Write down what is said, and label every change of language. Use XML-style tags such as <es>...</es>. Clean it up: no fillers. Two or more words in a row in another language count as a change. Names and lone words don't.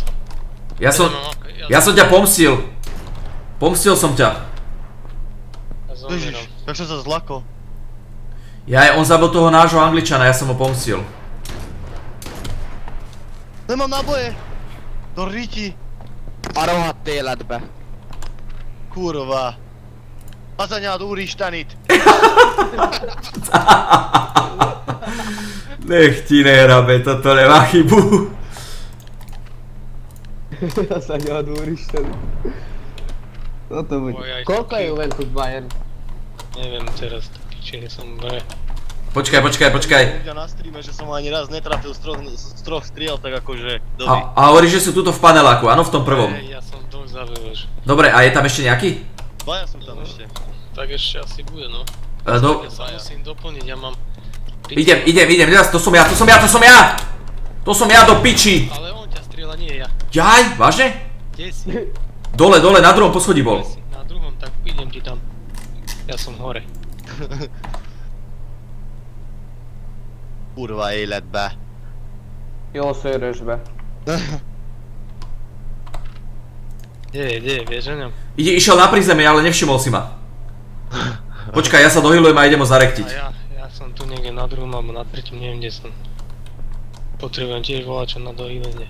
<sk>Ja som ťa pomstil. Pomstil som ťa. Ježiš, jak som sa zlakol. On zabil toho nášho Angličana, ja som ho pomstil. Nemám náboje. Do ríti.</sk> <hu>A rohadt életbe. Kurva. Az anyád úristenit.</hu> <sk>Nech ti nehrabe, toto nemá chybu.</sk> <hu>Az anyád úristenit.</hu> <sk>Toto buď. Koľko je Juventus Bayern? Neviem teraz, či som bre. Počkaj. Ľudia na streame, že som ani raz netrafil z troch striel, tak akože doby. A hovoríš, že sú tuto v paneláku, áno, v tom prvom. Ja som dvoch zabil už. Dobre, a je tam ešte nejaký? Dvaja sú tam ešte. Tak ešte asi bude, no. Ja sa musím doplniť, ja mám... Idem, to som ja! To som ja do piči! Ale on ťa strieľa, nie ja. Jaj, vážne? Kde si? Dole, na druhom poschodí bol. Na druhom, tak idem ti tam. Ja som hore.</sk> <hu>Kurva életbe. Jó szőrösbe.</hu> <sk>Kde, vieš o ňom? Išiel na prízemie, ale nevšimol si ma. Počkaj, ja sa dohylujem a idem ho zarektiť. A ja som tu niekde na druhom alebo na treťom, neviem kde som. Potrebujem tiež volať čo na dohylenie.</sk>